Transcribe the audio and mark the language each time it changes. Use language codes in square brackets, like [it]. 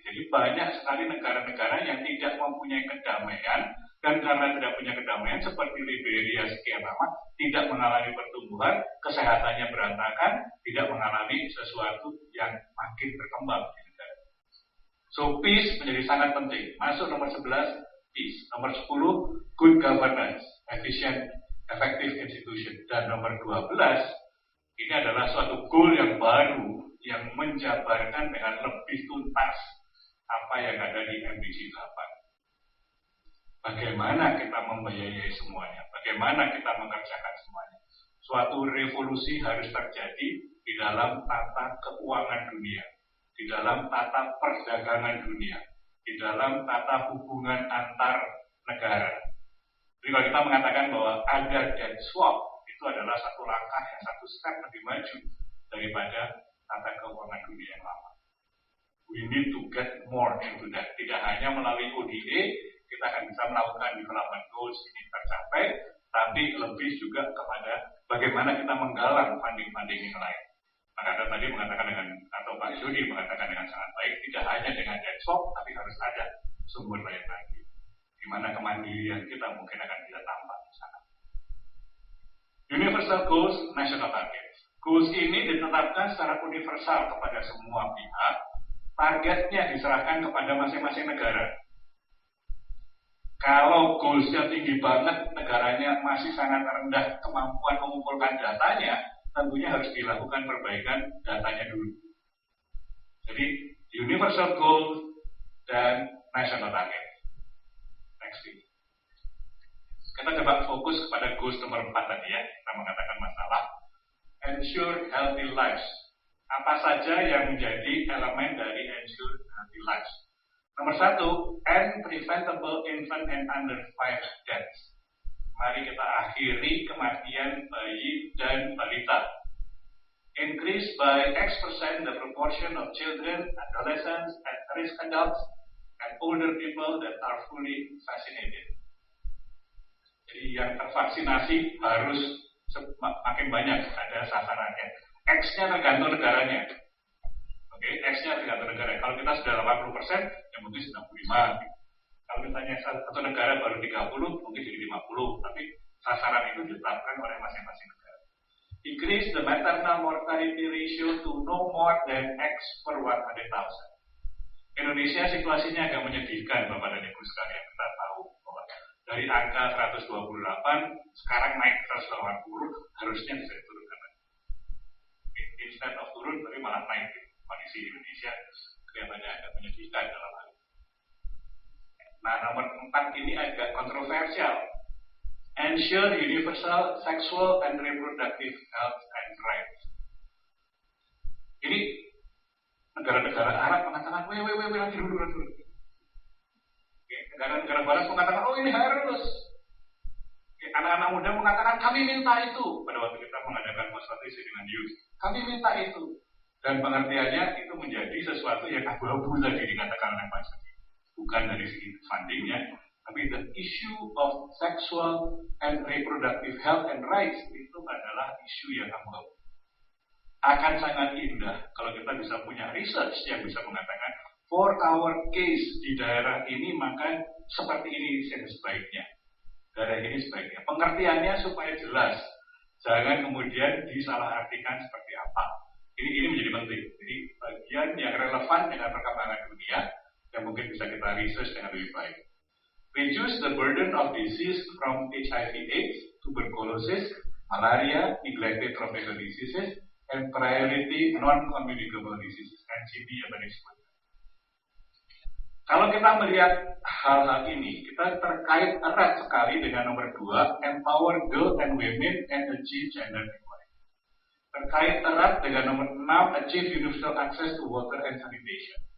[id] Jadi banyak sekali negara-negara yang tidak mempunyai kedamaian, dan karena tidak punya kedamaian seperti Liberia sekian lama, tidak mengalami pertumbuhan, kesehatannya berantakan, tidak mengalami sesuatu yang makin berkembang di negara. So peace menjadi sangat penting. Masuk nomor 11, peace. Nomor 10, good governance, efficient, effective institution. Dan nomor 12, ini adalah suatu goal yang baru yang menjabarkan dengan lebih tuntas apa yang ada di MDG 8. Bagaimana kita membiayai semuanya, bagaimana kita mengerjakan semuanya. Suatu revolusi harus terjadi di dalam tata keuangan dunia, di dalam tata perdagangan dunia, di dalam tata hubungan antar negara. Jadi kalau kita mengatakan bahwa ada debt swap, itu adalah satu langkah yang satu step lebih maju daripada tata keuangan dunia yang lama. [en] We need to get more into that. [id] Tidak hanya melalui ODA, kita akan bisa melakukan development goals ini tercapai, tapi lebih juga kepada bagaimana kita menggalang funding-funding yang lain. Maka Anda tadi mengatakan dengan, atau Pak Jody mengatakan dengan sangat baik, tidak hanya dengan debt swap, tapi harus ada sumber lain lagi. Di mana kemandirian kita mungkin akan kita tambah di sana. [en] Universal Goals, National Targets. [id] Goals ini ditetapkan secara universal kepada semua pihak. Targetnya diserahkan kepada masing-masing negara. Kalau goalsnya tinggi banget, negaranya masih sangat rendah kemampuan mengumpulkan datanya, tentunya harus dilakukan perbaikan datanya dulu. [en] Jadi, Universal Goals dan National Target. Next week. [id] Kita coba fokus kepada goals nomor 4 tadi ya. Kita mengatakan masalah ensure healthy lives. Apa saja yang menjadi elemen dari ensure healthy lives? [en] Nomor 1, end preventable infant and under 5 deaths. [id] Mari kita akhiri kematian bayi dan balita. [en] Increase by X% the proportion of children, adolescents, at-risk adults, and older people that are fully vaccinated. [id] Jadi yang tervaksinasi harus makin banyak, ada sasarannya. X-nya tergantung negaranya. Oke, X-nya tergantung negara. Kalau kita sudah 80%, ya mungkin 95%. Kalau misalnya satu negara baru 30, mungkin jadi 50. Tapi sasaran itu ditetapkan oleh masing-masing negara. [en] Increase the maternal mortality ratio to no more than X per 100,000. [id] Indonesia situasinya agak menyedihkan, Bapak dan Ibu sekalian. Kita tahu bahwa dari angka 128, sekarang naik ke 180, harusnya bisa diturunkan. Instead of turun, tapi malah naik. Kondisi Indonesia kelihatannya agak menyedihkan dalam hal ini. Nah, nomor 4 ini agak kontroversial. [en] Ensure universal sexual and reproductive health and rights. [id] Ini negara-negara Arab mengatakan, nanti dulu. Negara-negara Barat mengatakan, oh ini harus. Anak-anak muda mengatakan, kami minta itu. Pada waktu kita mengadakan konsultasi dengan youth, kami minta itu. Dan pengertiannya itu menjadi sesuatu yang abu-abu tadi dikatakan oleh Pak Sudi. Bukan dari segi fundingnya, tapi [en] the issue of sexual and reproductive health and rights [id] itu adalah isu yang abu-abu. Akan sangat indah kalau kita bisa punya research yang bisa mengatakan, [en] for our case [id] di daerah ini maka seperti ini yang sebaiknya. Daerah ini sebaiknya. Pengertiannya supaya jelas. Jangan kemudian disalahartikan seperti apa. Ini menjadi penting. Jadi bagian yang relevan dengan perkembangan dunia yang mungkin bisa kita research dengan lebih baik. [en] Reduce the burden of disease from HIV/AIDS, tuberculosis, malaria, neglected tropical diseases, and priority non-communicable diseases. [id] NCD yang tadi disebutkan. Kalau kita melihat hal-hal ini, kita terkait erat sekali dengan nomor 2, [en] empower girls and women and achieve gender equality. [id] Terkait erat dengan nomor 6, [en] achieve universal access to water and sanitation.